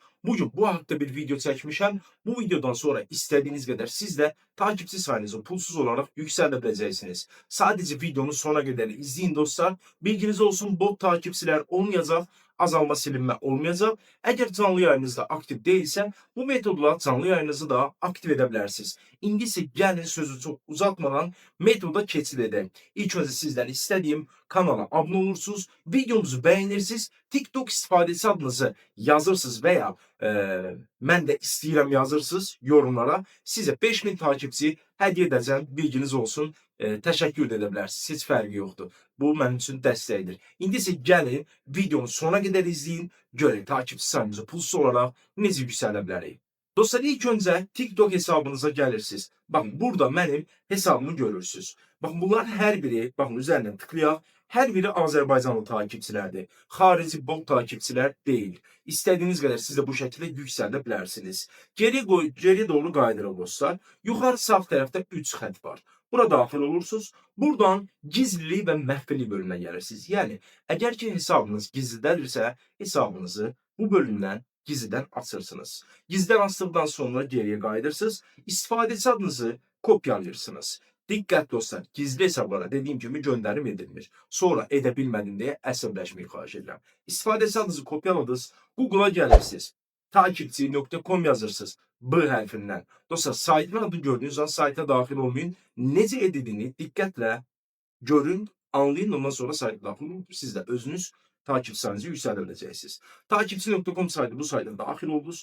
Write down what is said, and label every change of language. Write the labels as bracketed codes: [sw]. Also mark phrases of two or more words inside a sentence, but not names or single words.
[tr] Bugün bu hakkında bir video çəkmişəm. Bu videodan sonra istediğiniz kadar siz de takipçi sayınızı pulsuz olarak yükseldə biləcəksiniz. Sadece videonun sonuna kadar izleyin dostlar. Bilginiz olsun, bot takipçiler olmayacaq, azalma silinme olmayacaq. Eğer canlı yayınınızda aktif değilse bu metodla canlı yayınınızı da aktif edebilirsiniz. [az] İndi isə gəlin sözü çok uzatmadan metoda keçid edək. [tr] İlk önce sizden istediğim kanala abone olursunuz, videomuzu beğenirsiniz, TikTok istifadesi adınızı yazırsınız veya [az] mən də istəyirəm [tr] yazırsınız yorumlara. [az] Sizə 5000 takipçi hədiyyə edəcəm, bilginiz olsun. Təşəkkür edə bilərsiniz, heç fərqi yoxdur. Bu mənim üçün dəstəkdir. İndi isə gəlin videonun sonuna qədər izləyin, görək takipçi sayımızı pulsuz olaraq necə yüksəldə bilərik. Dostlar, [tr] ilk önce TikTok hesabınıza gelirsiniz. Bakın burada benim hesabımı görürsünüz. Bakın bunlar her biri, bakın üzerinden tıklayaq, her biri Azerbaycanlı takipçilerdir. Harici bot takipçiler değil. İstediğiniz kadar siz de bu şekilde yükseltebilirsiniz. Geri doğru kaydırın dostlar. Yukarı sağ tarafta [az] 3 xətt var. Burada daxil olursunuz. [tr] Buradan gizliliği ve məxfili bölümüne gelirsiniz. Yani eğer ki hesabınız gizlidirsə, hesabınızı bu bölümden gizliden açırsınız. Gizliden açtıktan sonra geriye kaydırsınız. İstifadeci adınızı kopyalayırsınız. Dikkat dostlar, gizli hesablara dediğim gibi gönderim edilmir. Sonra edebilmedim diye [az] əsəbləşməyi xahiş edirəm. [tr] İstifadeci adınızı kopyaladınız, Google'a gelirsiniz. Takipçi.com yazırsınız. [az] B hərfindən. Dostlar, saytın adı gördüğünüz an sayta daxil olmayın. Necə edildiğini diqqətlə görün, anlayın, ondan sonra sayta daxil olun. Siz də özünüz takipçi sayınızı yükseldə biləcəksiniz. Takipçi.com saytı, bu sayta daxil oldunuz.